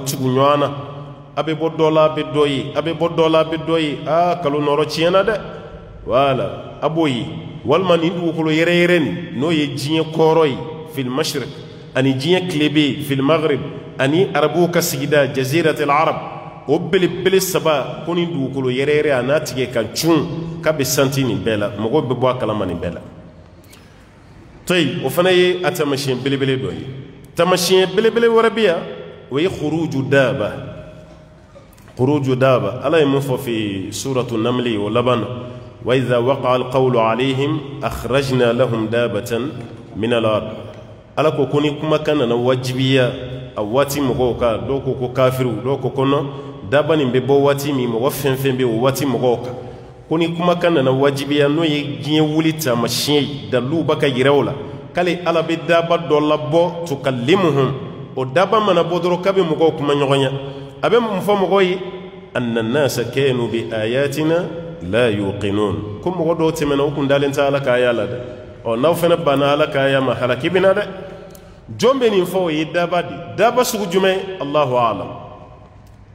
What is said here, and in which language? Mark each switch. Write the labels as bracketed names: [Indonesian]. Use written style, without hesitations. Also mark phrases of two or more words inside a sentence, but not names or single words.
[Bambara] tugu ɲɔgɔn na a bɛ bɔ dɔ la a bɛ dɔ ye a bɛ bɔ dɔ la a bɛ dɔ ye kalo nɔrɔ tiɲɛna dɛ voilà a b'o ye walima nin dugukolo yɛrɛyɛrɛ nin n'o ye diɲɛ kɔrɔ ye [Arabic] في المشرق [Bambara] ani diɲɛ tilebe [Arabic] في المغرب [Bambara] ani arabuw ka sigida [Arabic] جزيرة العرب [Bambara] o belebele saba ko nin dugukolo yɛrɛyɛrɛ a n'a tigɛ ka cun k'a bɛ santi nin bɛɛ la mɔgɔw bɛ bɔ a kalama nin bɛɛ la toyi o fana ye a taamasiyɛn belebele dɔ ye taamasiyɛn belebele wɛrɛ bɛ yan o ye [Arabic] خروج دابة [Bambara] ala ye mun fɔ [Arabic] في سورة النمل [Bambara] o laban na [Arabic] وإذا وقع القول عليهم أخرجنا لهم دابة من الأرض [Bambara] ala ko ni kumakan nana wajibiya a waati mɔgɔw kan dɔw ko ko kafiru dɔw ko kɔnɔ daba nin bɛ bɔ waati min mɔgɔ fɛn fɛn bɛ o waati mɔgɔw kan ko ni kumakan nana wajibiya n'o ye diɲɛ wuli taamasiyɛn ye daliluw b'a ka yira o la k'ale ala bɛ daba dɔ labɔ tukallimuhum o daba mana bɔ dɔrɔn k'a bɛ mɔgɔw kuma ɲɔgɔn ye a bɛ mun fɔ mɔgɔw ye [Arabic] أن الناس كانوا بآياتنا لا يوقنون [Bambara] ko mɔgɔ dɔw tɛmɛna u kun dalen tɛ ala ka aya la dɛ n'aw fana banna ala ka aya ma halaki bɛ na dɛ jɔn bɛ nin fɔ o ye daba de daba sugu jumɛn [Arabic] الله أعلم